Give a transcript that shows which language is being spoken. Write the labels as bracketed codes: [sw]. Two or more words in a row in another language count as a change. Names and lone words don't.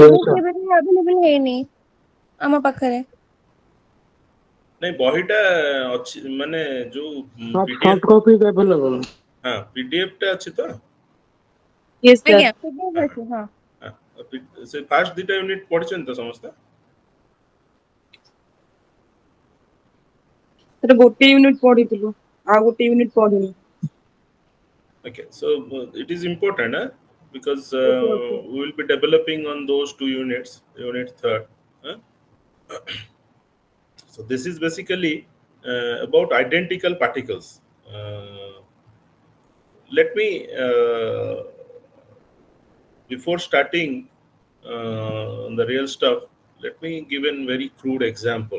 [en] Yes, ବୁକ୍ sir. [or] କେବେ ବି ଆଭେଲେବଲ୍ ହେଇନି ଆମ ପାଖରେ। ନାଇଁ ବହିଟା ଅଛି ମାନେ ଯୋଉ [en] Soft ପିଡିଏଫ, copy is available. [or] ହଁ ପିଡିଏଫ ଟା ଅଛି ତ? [en] Yes, sir. [or] ଆଜ୍ଞା PDF ହଁ, ଅଛି ହଁ। ହଁ। ସେ ଫାର୍ଷ୍ଟ ଦିଟା ୟୁନିଟ୍ ପଢିଛନ୍ତି ତ ସମସ୍ତେ? ସେଟା ଗୋଟେ ୟୁନିଟ୍ ପଢିଥିଲୁ, ଆଉ ଗୋଟେ ୟୁନିଟ୍ ପଢିନି। [en] Okay, so it is important, because Okay, okay. we will be developing on those two units, unit third. Huh? So this is basically about identical particles. Let me, before starting the real stuff, let me give a very crude example.